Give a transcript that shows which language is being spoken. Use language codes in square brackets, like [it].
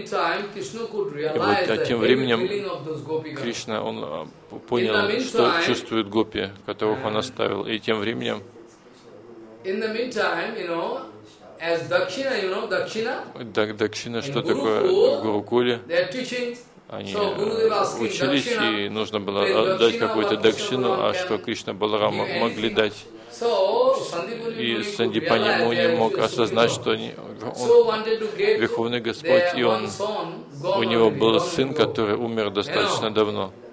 [ru] И вот тем временем Кришна, он понял, что чувствуют гопи, которых он оставил. И тем временем [en] In the meantime, you know, as Dakshina, you know, Dakshina. [ru] Dakshina, что такое Гурукуле? [en] They're teaching. [ru] Они учились, и нужно было дать какую-то дакшину, а что Кришна Баларам могли дать? [en] So Sandipani Muni. [ru] И Сандипани Муни мог осознать, что он Верховный Господь, и он у него был сын, который умер достаточно давно.